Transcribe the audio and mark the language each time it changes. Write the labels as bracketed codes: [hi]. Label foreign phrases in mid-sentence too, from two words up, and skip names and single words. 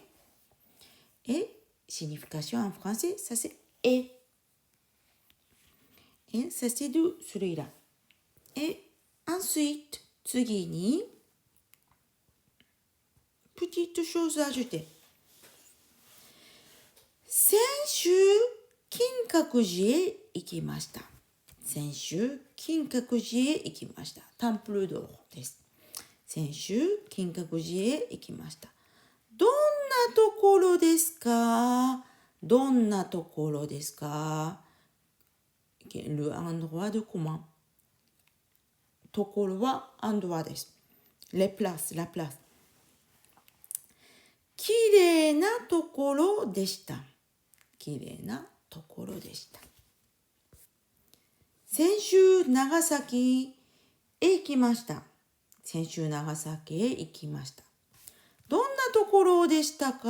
[fr] Et signification en français, ça c'est et. Et ça c'est de celui-là. Et ensuite, 次に petite chose à ajouter. [ja] 先週、金閣寺へ行きました。先週、金閣寺へ行きました。 [fr] temple d'or です。 [ja] 先週、金閣寺へ行きました。どんなところですか？どんなところですか？ [fr] Le endroit de comment? [ja] ところは [fr] endroit です。Les places, la place. [ja] きれいなところでした。きれいなところでした。先週、長崎へ行きました。先週、長崎へ行きました。どんなところでしたか？